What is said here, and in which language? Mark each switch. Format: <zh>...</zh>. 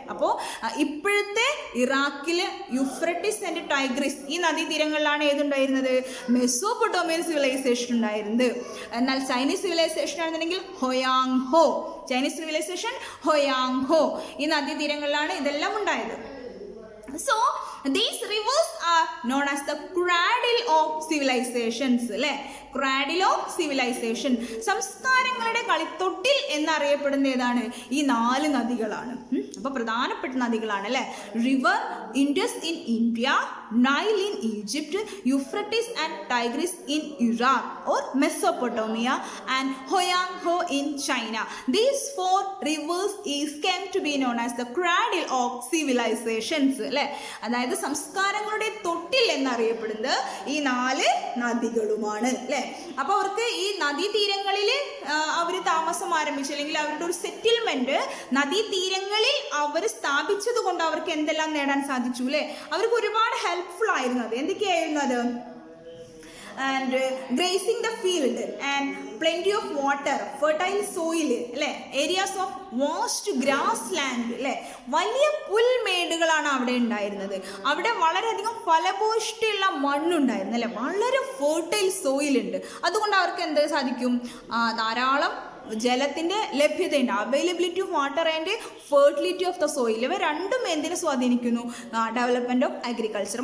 <ml>അപ്പോൾ ഇപ്പോഴത്തെ ഇറാഖിൽ യൂഫ്രട്ടീസ് ആൻഡ് ടൈഗ്രിസ് ഈ നദീതീരങ്ങളിലാണ് ഏതുണ്ടായിരുന്നത്, മെസോപ്പൊട്ടോമിയൻ സിവിലൈസേഷൻ ഉണ്ടായിരുന്നത്. എന്നാൽ ചൈനീസ് സിവിലൈസേഷൻ ആണെന്നുണ്ടെങ്കിൽ ഹൊയാങ് ഹോ, ചൈനീസ് സിവിലൈസേഷൻ ഹൊയാങ് ഹോ ഈ നദീതീരങ്ങളിലാണ് ഇതെല്ലാം ഉണ്ടായത്.</ml> <en>So these rivers are known as the cradle of civilizations അല്ലേ, cradle of civilization.</en> <ml>സംസ്കാരങ്ങളുടെ കളിത്തൊട്ടിൽ എന്നറിയപ്പെടുന്ന ഏതാണ്, ഈ 4 നദികളാണ്. അപ്പോൾ പ്രധാനപ്പെട്ട നദികളാണ് അല്ലേ.</ml> <en>River Indus in India, Nile in Egypt, Euphrates and Tigris in Iraq or Mesopotamia and Hoang Ho in China. These 4 rivers is came to be known as the cradle of civilizations അല്ലേ.</en> <ml>അതായത് സംസ്കാരങ്ങളുടെ തൊട്ടിൽ എന്നറിയപ്പെടുന്നത് ഈ 4 നദികളുമാണ് അല്ലേ. അപ്പോൾ അവർക്ക് ഈ നദീതീരങ്ങളിൽ അവർ താമസം ആരംഭിച്ചു, അല്ലെങ്കിൽ അവരുടെ ഒരു സെറ്റിൽമെന്റ് നദീതീരങ്ങളിൽ അവർ സ്ഥാപിച്ചത് കൊണ്ട് അവർക്ക് എന്തെല്ലാം നേടാൻ സാധിച്ചു അല്ലേ. അവർക്ക് ഒരുപാട് ഹെൽപ്ഫുൾ ആയിരുന്നു. അത് എന്തൊക്കെയായിരുന്നു അത്,</ml> <en>and grazing the field and plenty of water, fertile soil അല്ലേ, areas of vast grassland അല്ലേ,</en> <ml>വലിയ പുൽമേടുകളാണ് അവിടെ ഉണ്ടായിരുന്നത്. അവിടെ വളരെയധികം ഫലഭൂഷ്ടിയുള്ള മണ്ണുണ്ടായിരുന്നു അല്ലേ, വളരെ ഫെർട്ടൈൽ സോയിൽ ഉണ്ട്. അതുകൊണ്ട് അവർക്ക് എന്ത് സാധിക്കും, ധാരാളം ജലത്തിൻ്റെ ലഭ്യതയുണ്ട്.</ml> <en>availability of water and fertility of the soil,</en> <ml>ഇവ രണ്ടും എന്തിനെ സ്വാധീനിക്കുന്നു,</ml> <en>Development of agriculture.</en>